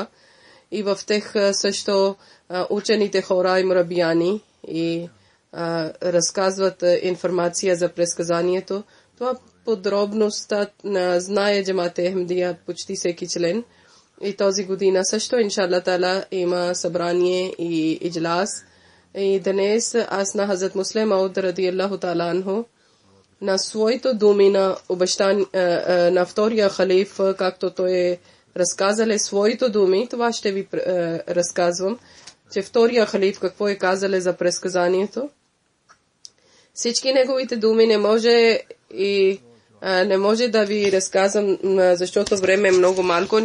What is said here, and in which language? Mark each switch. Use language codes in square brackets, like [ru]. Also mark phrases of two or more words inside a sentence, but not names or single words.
[bg] И в тех също учените хора и мурабияни и разказват информация за предсказанието. Това подробността знае джамата Ахмедия почти всеки член. И този година също, [ar] إن شاء الله تعالى, [bg] има събрание и иджлас. И днес аз на Хазрат Муслим Мауд [ar] رضي الله تعالى عنه, [bg] на своето думи на на втория халиф, както той разказал своите думи, това ще ви разказвам, че втория халиф какво е казал за предсказанието. Всички неговите думи не може да ви разказвам, защото време е много малко.